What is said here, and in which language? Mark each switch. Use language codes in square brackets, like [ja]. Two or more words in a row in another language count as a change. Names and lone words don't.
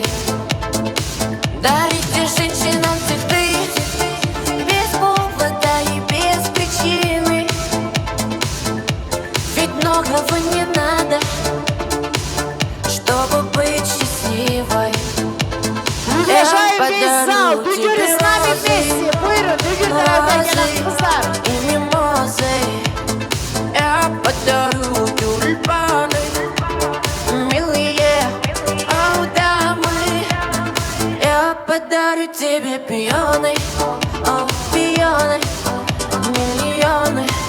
[ru] Дарите женщинам цветы без повода и без причины, ведь многого не надо, чтобы быть счастливой. Уважаем весь зал, Dügür с nami вместе. [tr] Buyurun Dügür'den gelen kızlar. [ru] И мимозы я подарю тюльпаны, милые, о дамы, подарю тебе пионы, о, пионы, миллионы.